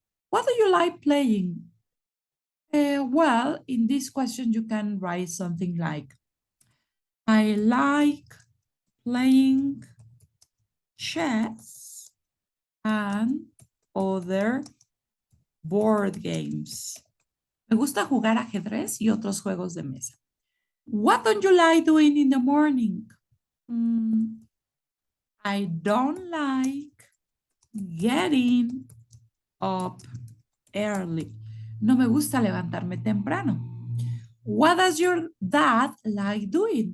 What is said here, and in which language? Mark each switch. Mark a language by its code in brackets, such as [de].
[en] What do you like playing? Well, in this question, you can write something like, I like playing chess and other board games. [es] Me gusta jugar ajedrez y otros juegos de mesa. [en] What don't you like doing in the morning? I don't like getting up early. [es] No me gusta levantarme temprano. [en] What does your dad like doing?